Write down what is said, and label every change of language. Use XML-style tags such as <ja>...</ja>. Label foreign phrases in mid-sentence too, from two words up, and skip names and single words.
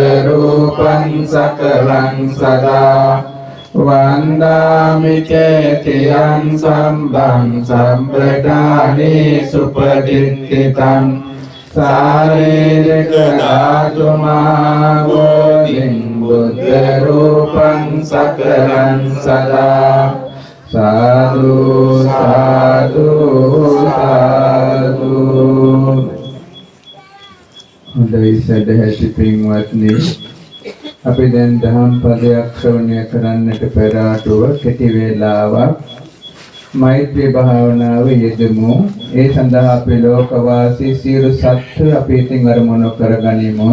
<pi>රූපං සකලං සදා වන්දාමි චේතියං සම්බං සම්ප්‍රදානි සුපදිට්ඨිතං සාරේරික ධාතු මහබෝධින් බුද්ධ රූපං සකලං සදා සාදු සාදු සාදු.</pi> <si>හොඳයි සදහැති පින්වත්නි, අපි දැන් දහම් පදයක් ශ්‍රවණය කරන්නට පෙර ආතුව කෙටි වේලාවක් මෛත්‍රී භාවනාව යෙදමු. ඒ සඳහා අපි ලෝකවාසී සියලු සත්ත්ව අපි ඉතින් අරමුණු කරගනිමු.</si>